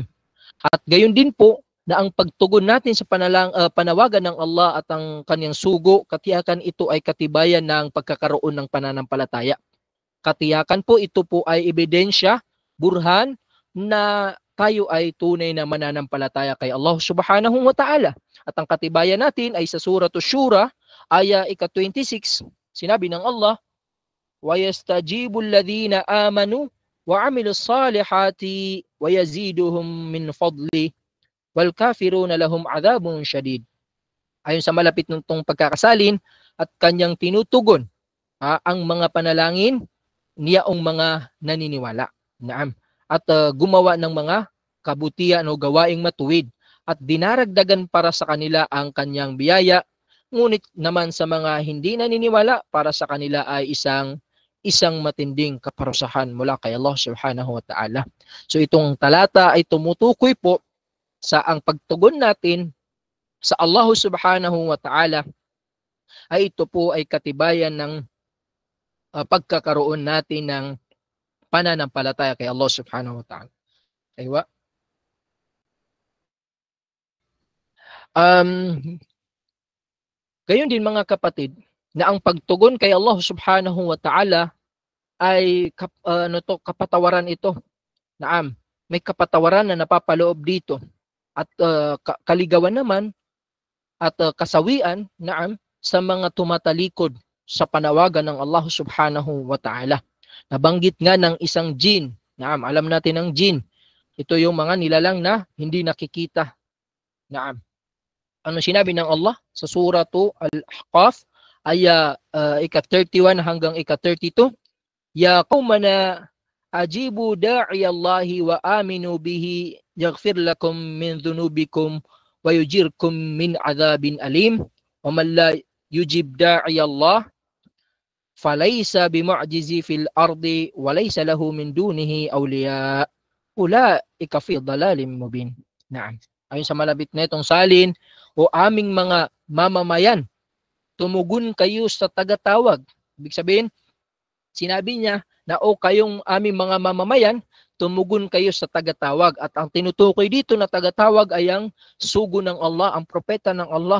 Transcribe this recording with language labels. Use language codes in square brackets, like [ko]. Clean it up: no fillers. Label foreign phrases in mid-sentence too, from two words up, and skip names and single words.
[tl] At gayon din po na ang pagtugon natin sa panawagan ng Allah at ang kanyang sugo, katiyakan ito ay katibayan ng pagkakaroon ng pananampalataya. Katiyakan po ito po ay ebidensya, burhan, na tayo ay tunay na mananampalataya kay Allah [ar] سبحانه وتعالى. [tl] At ang katibayan natin ay sa Suratul Shura, aya 26, sinabi ng Allah, [ar] وَيَسْتَجِيبُ الَّذِينَ آمَنُوا وَعَمِلُوا الصَّالِحَاتِ وَيَزِيدُهُم مِّن فَضْلِهِ وَالْكَافِرُونَ لَهُمْ عَذَابٌ شَدِيدٌ. [tl] Ayon sa malapit nitong pagkakasalin at kanyang tinutugon ang mga panalangin niyaong mga naniniwala. Naam. At gumawa ng mga kabutihan o gawaing matuwid at dinaragdagan para sa kanila ang kanyang biyaya. Ngunit naman sa mga hindi naniniwala, para sa kanila ay isang matinding kaparusahan mula kay Allah [ar] سبحانه وتعالى. [tl] So itong talata ay tumutukoy po sa ang pagtugon natin sa Allah [ar] سبحانه وتعالى [tl] ay ito po ay katibayan ng pagkakaroon natin ng pananampalataya kay Allah [ar] سبحانه وتعالى. [tl] Aywa. Gayon din mga kapatid, na ang pagtugon kay Allah [ar] سبحانه وتعالى [tl] ay kapatawaran ito. Naam, may kapatawaran na napapaloob dito. At kaligawan naman at kasawian, naam, sa mga tumatalikod sa panawagan ng Allah [ar] سبحانه وتعالى. [tl] Nabanggit nga ng isang jin. Naam, alam natin ang jin. Ito yung mga nilalang na hindi nakikita. Naam. Ano sinabi ng Allah sa Suratu Al-Ahqaf, aya 31 hanggang 32, [ar] يا قومنا أجيبوا داعي الله وآمنوا به يغفر لكم من ذنوبكم ويجركم من عذاب أليم ومن لا يجب داعي الله فليس بمعجز في الأرض وليس له من دونه أولياء أولئك في ضلال مبين. [tl] Naam. Ayon sa malapit na itong salin, o aming mga mamamayan, tumugon kayo sa tagatawag. Ibig sabihin, sinabi niya na o kayong aming mga mamamayan, tumugon kayo sa tagatawag. At ang tinutukoy dito na tagatawag ay ang sugo ng Allah, ang propeta ng Allah.